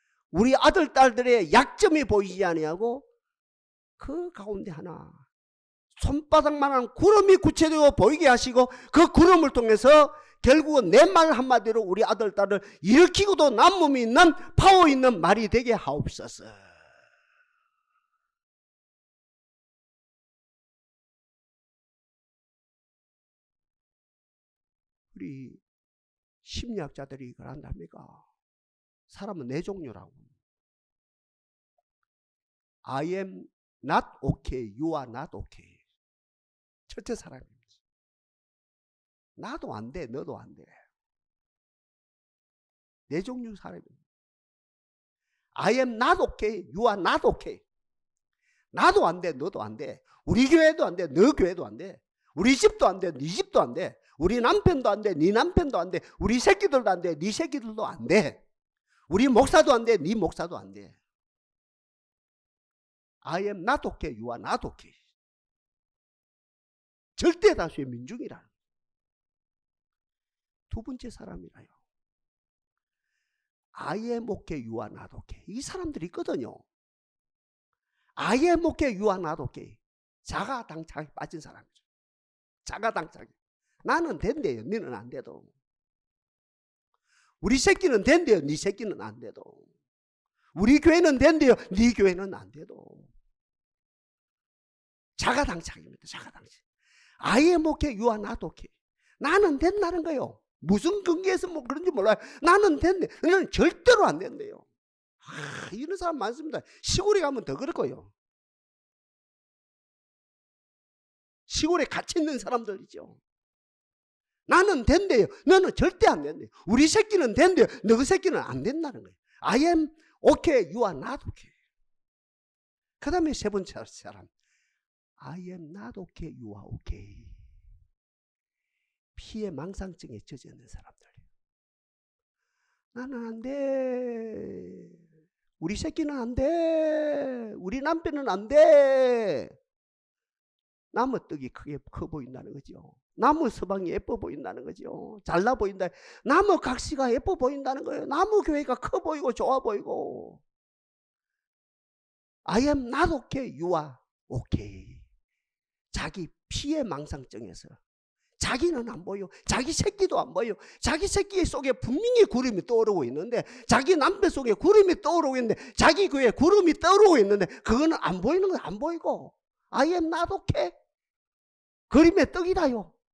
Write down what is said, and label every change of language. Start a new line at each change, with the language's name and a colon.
Korean: 우리 아들 딸들의 약점이 보이지 아니하고 그 가운데 하나 손바닥만한 구름이 구체되어 보이게 하시고 그 구름을 통해서 결국은 내 말 한마디로 우리 아들 딸을 일으키고도 남음이 있는 파워 있는 말이 되게 하옵소서. 우리 심리학자들이 그런답니까? 사람은 4종류라고.
English: I am not okay, you are not okay.
Korean: 첫째 사람입니다. 나도 안 돼, 너도 안 돼. 4종류 사람입니다.
English: I am not okay, you are not okay.
Korean: 나도 안 돼, 너도 안 돼. 우리 교회도 안 돼, 너 교회도 안 돼. 우리 집도 안 돼, 네 집도 안 돼. 우리 남편도 안 돼, 네 남편도 안 돼. 우리 새끼들도 안 돼, 네 새끼들도 안 돼. 우리 목사도 안 돼, 네 목사도 안 돼.
English: I am not okay, you are not okay.
Korean: 절대 다수의 민중이라. 두 번째 사람이라요.
English: I am okay, you are not okay.
Korean: 이 사람들이 있거든요.
English: I am okay, you are not okay.
Korean: 자가당착에 빠진 사람이죠. 자가당착에. 나는 된대요. 너는 안 돼도. 우리 새끼는 된대요. 네 새끼는 안 돼도. 우리 교회는 된대요. 네 교회는 안 돼도. 자가당착입니다. 자가당착.
English: I am okay, you are not okay.
Korean: 나는 된다는 거예요. 무슨 근거에서 뭐 그런지 몰라요. 나는 된대. 너는 절대로 안 된대요. 이런 사람 많습니다. 시골에 가면 더 그렇고요. 시골에 갇혀 있는 사람들이죠. 나는 된대요. 너는 절대 안 된대요. 우리 새끼는 된대요. 너 새끼는 안 된다는 거예요.
English: I am okay, you are not okay.
Korean: 그 다음에 세 번째 사람.
English: I am not okay, you are okay.
Korean: 피해 망상증에 젖어 있는 사람들. 나는 안 돼. 우리 새끼는 안 돼. 우리 남편은 안 돼. 나무 떡이 커 보인다는 거죠. 나무 서방이 예뻐 보인다는 거죠. 잘나 보인다. 나무 각시가 예뻐 보인다는 거예요. 나무 교회가 커 보이고 좋아 보이고.
English: I am not okay, you are okay.
Korean: 자기 피해 망상증에서 자기는 안 보여. 자기 새끼도 안 보여. 자기 새끼 속에 분명히 구름이 떠오르고 있는데 자기 남편 속에 구름이 떠오르고 있는데 자기 교회에 구름이 떠오르고 있는데 그거는 안 보이는 거 안 보이고
English: I am not okay.
Korean: 그림의 떡이다요.